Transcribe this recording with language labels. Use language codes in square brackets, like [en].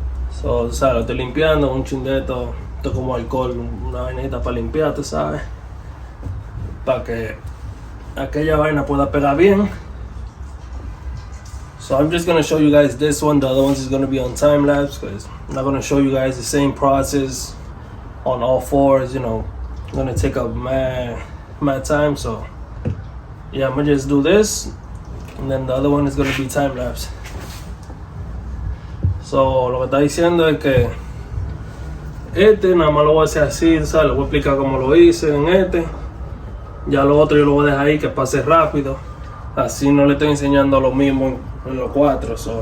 [es] So, lo estoy limpiando, un chindeto, esto como alcohol, una vainita para limpiar, tú sabes. Para que aquella vaina pueda pegar bien. [en] So I'm just gonna show you guys this one. The other ones is gonna be on time lapse, because I'm not gonna show you guys the same process on all 4s. It's gonna take up my time. So yeah, I'm gonna just do this, and then the other one is gonna be time lapse. [es] So lo que está diciendo es que nada más lo voy a hacer así, ¿sabes? Le voy a explicar cómo lo hice en Ya lo otro yo lo voy a dejar ahí que pase rápido. Así no le estoy enseñando lo mismo en los 4.